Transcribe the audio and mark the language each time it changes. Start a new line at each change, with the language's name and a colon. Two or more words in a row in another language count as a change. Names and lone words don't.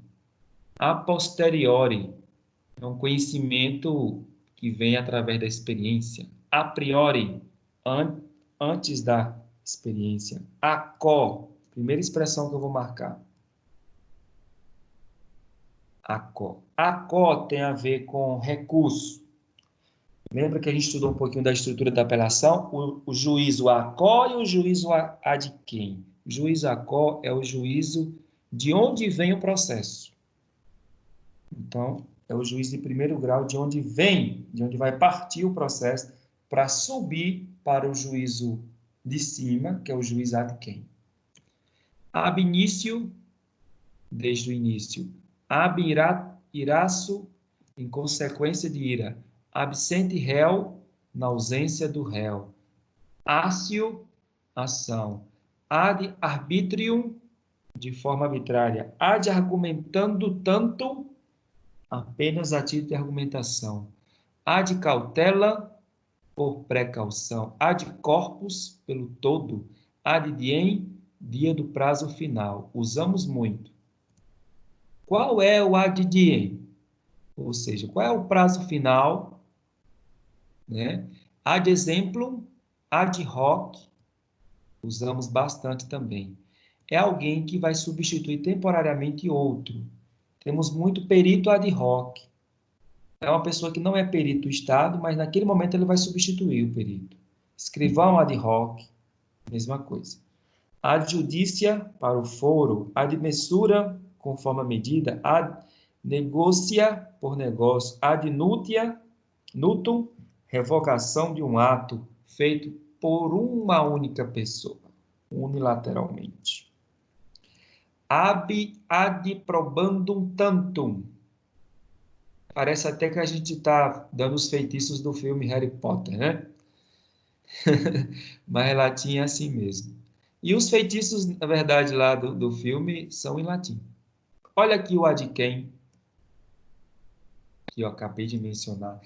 Latin: A posteriori,
Portuguese: é um conhecimento que vem através da experiência.
Latin: A priori,
Portuguese: antes da experiência.
Latin: A quo,
Portuguese: primeira expressão que eu vou marcar.
Latin: A quo. A quo
Portuguese: tem a ver com recurso. Lembra que a gente estudou um pouquinho da estrutura da apelação? O juízo
Latin: a quo
Portuguese: e o juízo a de quem? O juízo
Latin: a quo
Portuguese: é o juízo de onde vem o processo. Então, é o juiz de primeiro grau de onde vem, de onde vai partir o processo para subir para o juízo de cima, que é o juiz
Latin: ad quem. Ab início,
Portuguese: desde o início.
Latin: Ab iraço,
Portuguese: em consequência de ira.
Latin: Absente réu,
Portuguese: na ausência do réu. Ácio, ação.
Latin: Ad arbitrium,
Portuguese: de forma arbitrária.
Latin: Ad argumentando tanto,
Portuguese: apenas a título de argumentação.
Latin: Ad cautela,
Portuguese: por precaução.
Latin: Ad corpus,
Portuguese: pelo todo.
Latin: Ad diem,
Portuguese: dia do prazo final. Usamos muito. Qual é o
Latin: ad diem?
Portuguese: Ou seja, qual é o prazo final? Né?
Latin: Ad exemplum, ad hoc,
Portuguese: usamos bastante também. É alguém que vai substituir temporariamente outro. Temos muito perito
Latin: ad hoc.
Portuguese: É uma pessoa que não é perito do Estado, mas naquele momento ele vai substituir o perito.
Latin: Escrivão ad hoc,
Portuguese: mesma coisa.
Latin: Ad judicia,
Portuguese: para o foro.
Latin: Ad messura,
Portuguese: conforme a medida.
Latin: Ad negocia,
Portuguese: por negócio.
Latin: Ad nutia, nutum,
Portuguese: revogação de um ato feito por uma única pessoa, unilateralmente.
Latin: Ad probandum tantum.
Portuguese: Parece até que a gente está dando os feitiços do filme Harry Potter, né? Mas latim é assim mesmo. E os feitiços, na verdade, lá do filme são em latim. Olha aqui o
Latin: ad quem,
Portuguese: que eu acabei de mencionar.